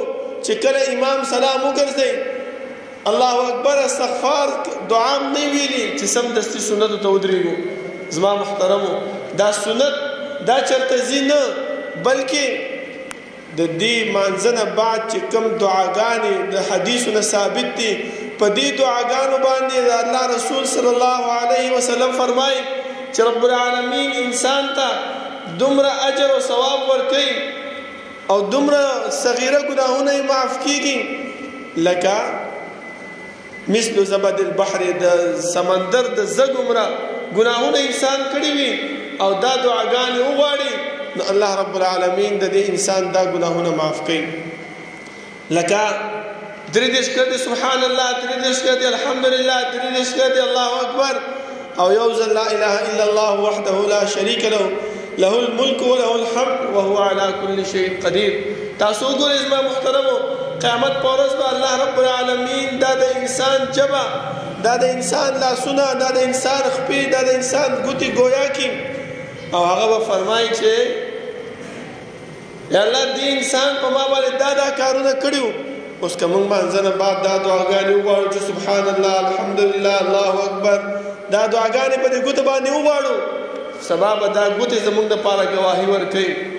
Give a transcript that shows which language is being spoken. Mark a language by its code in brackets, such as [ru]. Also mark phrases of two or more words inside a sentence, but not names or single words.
[ps] چې کله امام سلام وګرځئ [ar] الله اکبر [ps] استغفار دعا نه ویلي چې سمدستي سنتو ته ودرېږو زما محترمو دا سنت دا چرته ځي نه بلکې د دې مانځه نه بعد چې کوم دعاګانې د حدیثو نه ثابت دي په دې دعاګانو باندې د الله رسول [ar] صلی الله علیه وسلم [ps] فرمایي چې [ar] رب العالمین [ps] انسان ته دومره اجر او ثواب ورکوي او دومره صغیره ګناهونه یې معاف کیږي لکه مثل [ar] زبد البحر [ps] د سمندر د زګ عمره ګناهونه انسان کړي وي او دا دعاګانې وغواړي نو [ar] الله رب العالمین [ps] د دې انسان دا ګناهونه معاف کوي لکه درې دېرش کړه [ar] سبحان الله [ps] درې دېرش کړه الحمدلله درې دېرش کړه [ar] الله اکبر [ps] او یو ځل [ar] لا اله الا الله وحده لا شریک له له الملك وله الحمد وهو على كل شيء قدير [ps] تاسو ګورئ زما محترمو قیامت پر ورځ به [ar] الله رب العالمین [ps] دا د انسان جبه دا د انسان لاسونه دا د انسان خپې دا د انسان ګوتې ګویا کړي او هغه به فرمایي چې یا الله دې انسان په ما باندې دا کارونه کړي وو اوس که موږ مانځه نه بعد دا دعاګانې وغواړو چې [ar] سبحان الله الحمدلله الله اکبر [ps] دا دعاګانې په دې ګوته باندې وغواړو سبا به دا ګوتې زموږ دپاره ګواهي ورکوي